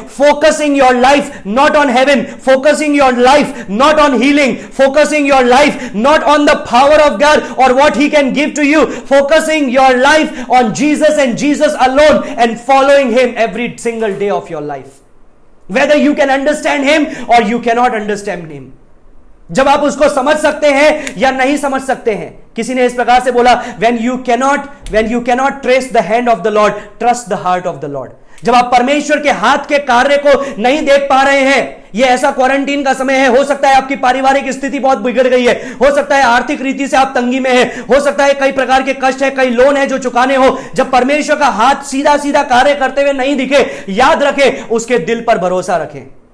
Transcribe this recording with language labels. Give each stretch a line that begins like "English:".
English: Focusing your life not on heaven, focusing your life not on healing, focusing your life not on the power of God और what he can give to you, focusing your life on Jesus and Jesus alone and following him every single day of your life, whether you can understand him or you cannot understand him।
Hindi: जब आप उसको समझ सकते हैं या नहीं समझ सकते हैं। किसी ने इस प्रकार से बोला
English: when you cannot trace the hand of the Lord, trust the heart of the Lord।
Hindi: जब आप परमेश्वर के हाथ के कार्य को नहीं देख पा रहे हैं, यह ऐसा क्वारंटीन का समय है, हो सकता है आपकी पारिवारिक स्थिति बहुत बिगड़ गई है, हो सकता है आर्थिक रीति से आप तंगी में हैं, हो सकता है कई प्रकार के कष्ट है, कई लोन है जो चुकाने हो। जब परमेश्वर का हाथ सीधा सीधा कार्य करते हुए नहीं दिखे, याद रखें उसके दिल पर भरोसा रखें।